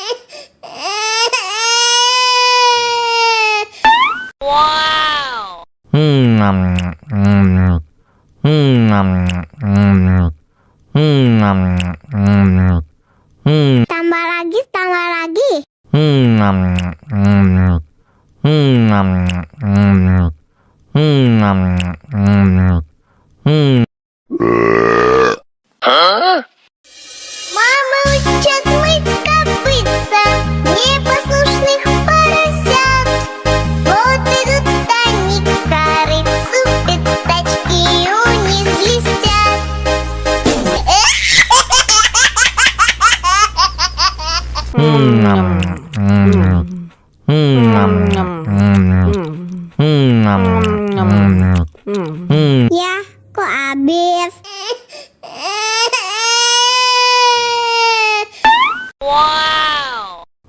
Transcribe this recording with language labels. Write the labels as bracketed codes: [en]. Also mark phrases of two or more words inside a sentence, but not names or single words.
[id] Wow. Tambah lagi, tambah lagi. Huh? [ru] Мама учат мыть копытца непослушных поросят. Вот идут они к корыцу, пятачки у них блестят. [id] Ya, kok habis? Wow.